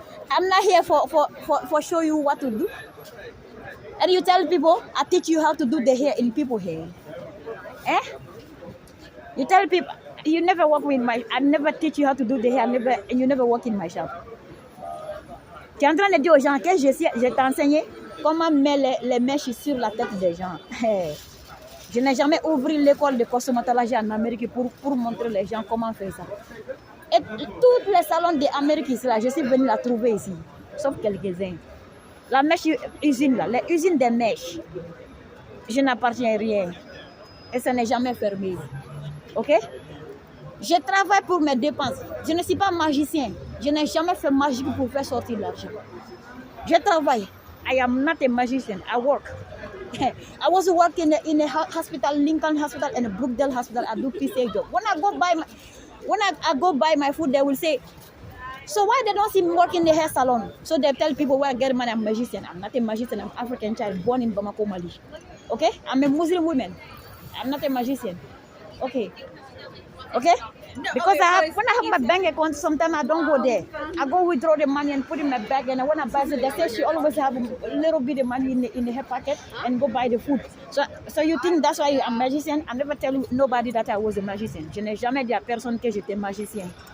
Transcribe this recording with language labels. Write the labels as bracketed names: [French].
[English] I'm not here for show you what to do. And you tell people, I teach you how to do the hair in people hair. Eh? You tell people, you never work with I never teach you how to do the hair, and you never work in my shop. [French] Tu es en train de dire aux gens que je t'ai enseigné comment mettre les mèches sur la tête des gens. Je n'ai jamais ouvert l'école de cosmétologie en Amérique pour montrer les gens comment faire ça. Et tous les salons d'Amérique ici, là, je suis venue la trouver ici, sauf quelques-uns. La mèche usine, là, les usines des mèches, je n'appartiens à rien. Et ça n'est jamais fermé. Ok? Je travaille pour mes dépenses. Je ne suis pas magicien. Je n'ai jamais fait magie pour faire sortir l'argent. Je travaille. [English] I am not a magician. I work. I was working in a hospital, Lincoln Hospital and Brookdale Hospital. I do PCA job. When I go buy my food, they will say, so why they don't see me work in the hair salon? So they tell people where I get money, I'm a magician. I'm not a magician. I'm an African child born in Bamako, Mali. Okay? I'm a Muslim woman. I'm not a magician. Okay. Okay? Because when I have my bank account, sometimes I don't go there. I go withdraw the money and put it in my bag. And when I buy it, they say she always have a little bit of money in her pocket and go buy the food. So you think that's why I'm a magician? I never tell nobody that I was a magician. [French] Je n'ai jamais dit à personne que j'étais magicien.